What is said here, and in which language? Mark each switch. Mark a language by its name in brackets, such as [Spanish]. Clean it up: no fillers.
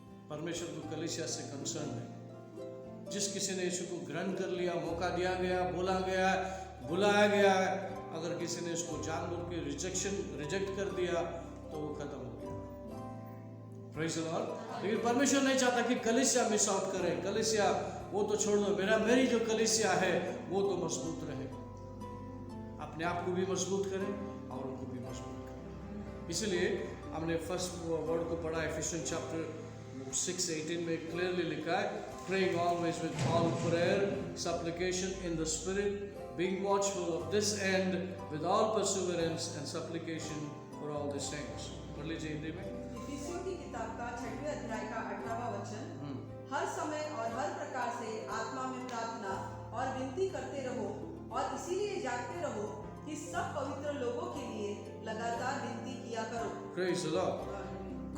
[Hindi] परमेश्वर को कलीसिया से कंसर्न है। जिस किसी ने यीशु को ग्रहण कर लिया, मौका दिया गया, बोला गया, बुलाया गया, अगर किसी ने इसको जानबूझ के रिजेक्ट कर दिया तो वो खत्म हो गया। [English] Praise the Lord. [Hindi] लेकिन परमेश्वर नहीं चाहता कि कलीसिया मिस आउट करे। कलीसिया वो तो छोड़ दो, मेरी जो कलीसिया है वो तो मजबूत रहे, अपने आप को भी मजबूत करें और उनको भी मजबूत करें। इसलिए हमने फर्स्ट वर्ड को पढ़ा, एफिशिएंस चैप्टर 6:18 में क्लियरली लिखा है, [English] praying always with all prayer, supplication in the spirit, being watchful of this end with all perseverance and supplication for all the saints। [Hindi] पढ़ लीजिए हिंदी में। इफिसियों की किताब का 6वें अध्याय का 18वां वचन, हर समय और हर प्रकार से आत्मा में प्रार्थना और विनती करते रहो और इसीलिए जागते रहो कि सब पवित्र लोगों के लिए लगातार विनती किया करो। [English] Praise the Lord.